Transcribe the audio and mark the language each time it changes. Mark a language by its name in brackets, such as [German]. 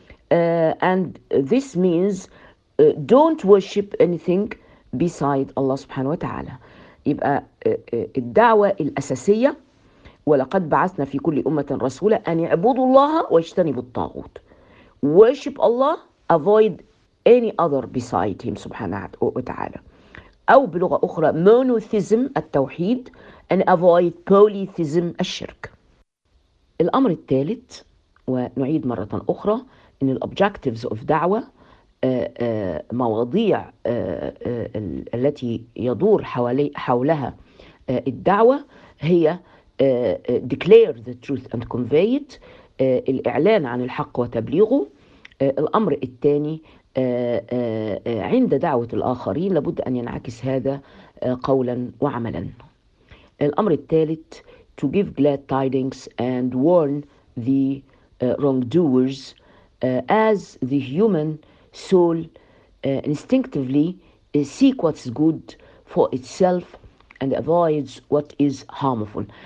[English] And this means don't worship anything beside Allah subhanahu wa ta'ala. [Arabic] يبقى الدعوة الأساسية: ولقد بعثنا في كل أمة رسولا أن يعبدوا الله واجتنبوا الطاغوت. [English] Worship Allah, avoid any other beside him subhanahu wa ta'ala. [Arabic] أو بلغة أخرى monotheism التوحيد, [English] and avoid polytheism [Arabic] الشرك. الأمر الثالث ونعيد مرة أخرى إن [English] الأبجكتيفز أوف [Arabic] دعوة مواضيع التي يدور حولها الدعوة هي [English] declare the truth and convey it, [Arabic] الإعلان عن الحق وتبليغه. الأمر الثاني عند دعوة الآخرين لابد أن ينعكس هذا قولا وعملا. الأمر الثالث [English] to give glad tidings and warn the wrongdoers, as the human soul instinctively seek what's good for itself and avoids what is harmful.